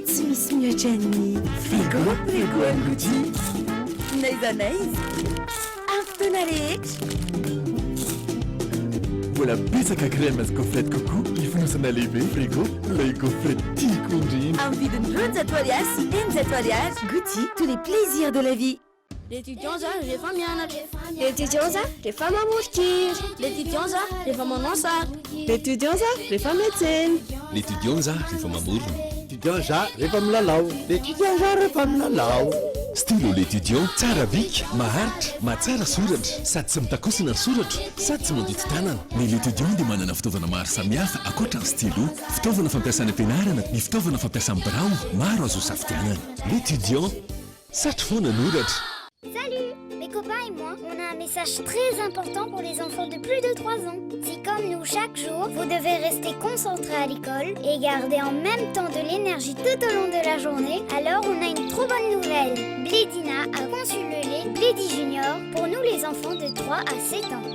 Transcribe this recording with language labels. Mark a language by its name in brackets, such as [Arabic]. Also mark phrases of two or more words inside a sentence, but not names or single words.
[Malagasy] Tsy misy mihoatra ny frigo any Gouty. Naiza naiza. Amin'ny fotoana rehetra. mbola betsaka crème sy [French] gaufrette coco [Malagasy] ifonosana lehibe frigo ilay gaufrette tiako indrindra Un vidin roja ariary sy enjato ariary Gucci, [French] tous les plaisirs de la vie. [Malagasy] L'étudiant za rehefa mianatra. L'étudiant za rehefa mamorokira. L'étudiant za rehefa manao sary. L'étudiant za rehefa miantsena. L'étudiant za rehefa mamorona. L'étudiant za rehefa milalao. L'étudiant za rehefa milalao. Stylo l'étudiant tsara vika maharitra mahatsara soratra sady tsy mitakosina ny soratra sady tsy mandoto tanana ny l'étudiant dia manana fitaovana maro samihafa ankoatra ny stylo fitaovana fampiasana ampianarana ny fitaovana fampiasana birao maro azo safidianana l'étudiant satry foana noratra. [French] Salut! Mes copains et moi, on a un message très important pour les enfants de plus de 3 ans. Si comme nous, chaque jour, vous devez rester concentrés à l'école et garder en même temps de l'énergie tout au long de la journée, alors on a une trop bonne nouvelle. Blédina a conçu le lait Blédi Junior pour nous les enfants de 3 à 7 ans.